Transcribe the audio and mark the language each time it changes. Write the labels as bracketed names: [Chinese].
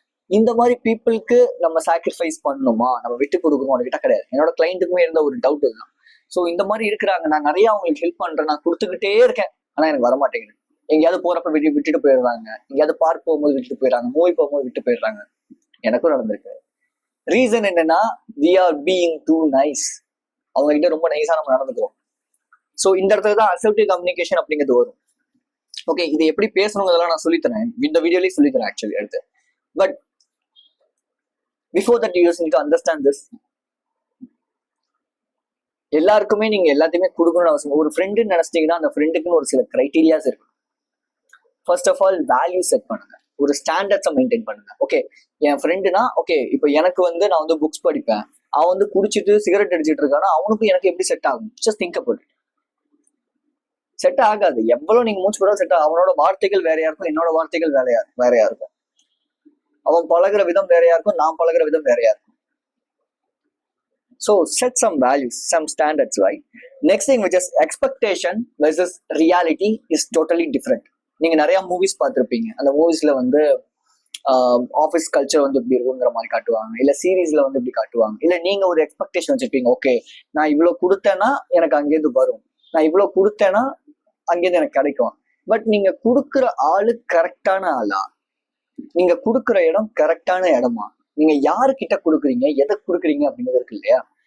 [Tamil] இந்த மாதிரி பீப்புளுக்கு நம்ம சாக்ரிஃபைஸ் பண்ணணுமா, நம்ம விட்டு கொடுக்கணுமா கிட்ட கிடையாது. என்னோட கிளைண்ட்டுக்குமே இருந்த ஒரு டவுட் தான். ஸோ இந்த மாதிரி இருக்கிறாங்க, நான் நிறைய அவங்களுக்கு ஹெல்ப் பண்றேன், நான் கொடுத்துக்கிட்டே இருக்கேன், ஆனா எனக்கு வரமாட்டேங்குது. எங்கேயாவது போறப்ப விட்டுட்டு போயிடுறாங்க, எங்கேயாவது பார்க் போகும்போது விட்டுட்டு போயிடுறாங்க, மூவி போகும்போது விட்டு போயிடுறாங்க. எனக்கும் நடந்திருக்கு. ரீசன் என்னன்னா [English] we are being too nice. [Tamil] அவங்க கிட்ட ரொம்ப நைஸா நம்ம நடந்துக்கிறோம். ஸோ இந்த இடத்துல தான் அசர்ட்டிவ் கம்யூனிகேஷன் அப்படிங்கிறது வரும். ஓகே, இது எப்படி பேசணுங்கிறதெல்லாம் நான் சொல்லித்தரேன், இந்த வீடியோலயே சொல்லித்தரேன் ஆக்சுவலி அடுத்து. [English] But before that you need to understand this. [Tamil] எல்லாருக்குமே நீங்க எல்லாத்தையுமே கொடுக்கணும்னு அவசியம். ஒரு ஃப்ரெண்டுன்னு நினைச்சிட்டீங்கன்னா அந்த ஃப்ரெண்டுக்குன்னு ஒரு சில கிரைட்டீரியாஸ் இருக்கு. First of all value set பண்ணுங்க, ஒரு ஸ்டாண்டர்ட்ஸை மெயின்டைன் பண்ணுங்க. ஓகே, என் ஃப்ரெண்டுனா ஓகே, இப்போ எனக்கு வந்து நான் வந்து புக்ஸ் படிப்பேன், அவன் வந்து குடிச்சிட்டு சிகரெட் அடிச்சிட்டு இருக்கானா அவனுக்கும் எனக்கு எப்படி செட் ஆகும்? [English] Just think about it. [Tamil] Set ஆகாது. எவ்வளவு நீங்க மூச்சு போட செட் ஆகும். அவனோட வார்த்தைகள் வேறையா இருக்கும், என்னோட வார்த்தைகள் வேறையா இருக்கும். அவன் பழகுற விதம் வேறையா இருக்கும், நான் பழகுற விதம் வேறையா இருக்கும். [English] So set some values, some standards, right? Next thing, which is expectation versus reality, is totally different. [Tamil] நீங்க நிறைய மூவிஸ் பார்த்துருப்பீங்க. அந்த மூவிஸ்ல வந்து ஆஃபீஸ் கல்ச்சர் வந்து இப்படி இருக்குங்கிற மாதிரி காட்டுவாங்க, இல்ல சீரீஸ்ல வந்து இப்படி காட்டுவாங்க. இல்ல நீங்க ஒரு எக்ஸ்பெக்டேஷன் வச்சிருப்பீங்க, ஓகே நான் இவ்வளவு கொடுத்தேன்னா எனக்கு அங்கேருந்து வரும், நான் இவ்வளவு கொடுத்தேன்னா அங்கேருந்து எனக்கு கிடைக்கும். பட் நீங்க கொடுக்குற ஆளு கரெக்டான ஆளா, நீங்க கொடுக்குற இடம் கரெக்டான இடமா, நீங்க யாருக்கிட்ட கொடுக்குறீங்க, எதை கொடுக்குறீங்க அப்படிங்கிறது இருக்கு இல்லையா?